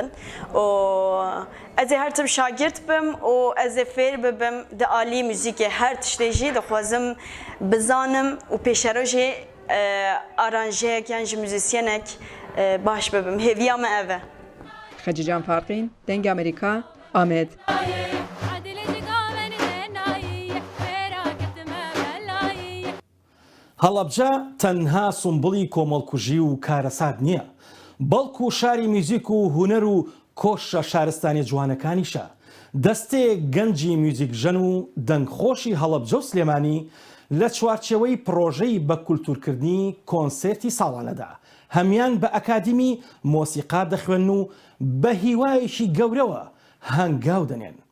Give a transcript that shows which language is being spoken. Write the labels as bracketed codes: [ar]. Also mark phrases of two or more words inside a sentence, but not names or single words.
[ku] Ez ê her tim şagirt bim û ez ê fêr bibim di alî muzîkê her tiştê jî dixwazim bizanim û pêşerojê aranjeyek yan ji müzisyenek baş bibim. Hêviya me ev e. Xecican Farqîn, Deng Amerîka, Amed. [ckb] هەڵەبجە تەنها سمبڵی کۆمەڵکوژی و کارەسات نییە، بەڵکو شاری میوزیک و هونەر و کۆشە شارستانی جوانەکانیشە. دەستەیەک گەنجی میوزیکژەن و دەنگخۆشی هەڵەبجە و سلێمانی لە چوارچێوەی پرۆژەی بە کولتورکردنی کۆنسێرتی ساڵانەدا هەمیان بە ئەکادیمی مۆسیقا دەخوێن و بە هیوایەکی گەورەوە هەنگاو دەنێن.